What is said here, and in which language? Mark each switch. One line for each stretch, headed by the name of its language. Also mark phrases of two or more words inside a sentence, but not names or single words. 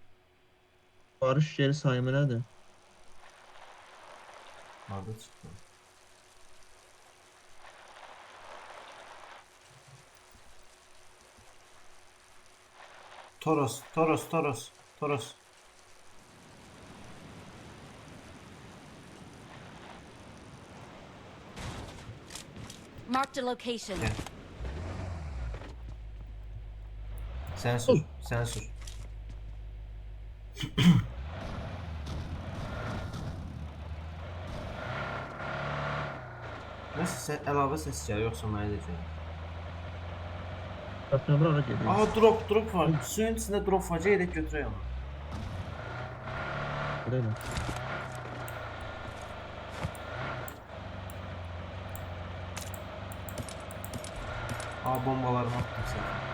Azerbaijani: Barış yeri sayımı nədir? Harda çıxdı? Toros, Toros, Toros, Toros.
English: Marked a location.
Turkish: Gel. Sen sür, sen sür.
Azerbaijani: Nasıl əlavə səs gəlir yoxsa mənə də gəlir? Bəs bura gedir. Aha drop var. Suyun içində drop var. Gedək götürək onu. Buraya.
Turkish: Aa bombalarımı attım sana.